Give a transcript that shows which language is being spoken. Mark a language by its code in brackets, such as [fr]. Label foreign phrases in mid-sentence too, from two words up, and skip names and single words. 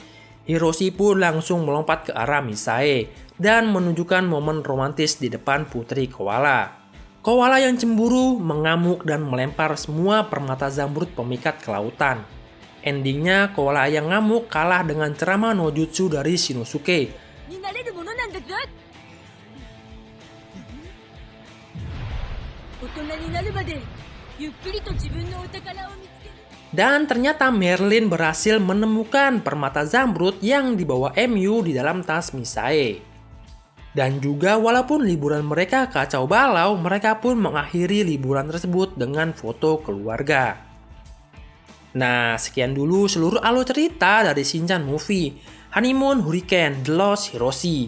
[id] Hiroshi pun langsung melompat ke arah Misae dan menunjukkan momen romantis di depan putri koala. Koala yang cemburu mengamuk dan melempar semua permata zamrud pemikat ke lautan. Endingnya koala yang ngamuk kalah dengan ceramah [ja] の術 [id] dari Shinosuke. [ja] になれるものなんだぞ。大人になるまでゆっくりと自分のお宝を見つける。 [id] Dan ternyata Merlin berhasil menemukan permata zamrud yang dibawa MU di dalam tas Misae. Dan juga walaupun liburan mereka kacau balau, mereka pun mengakhiri liburan tersebut dengan foto keluarga. Nah, sekian dulu seluruh alur cerita dari Shinchan Movie, Honeymoon Hurricane The Lost Hiroshi.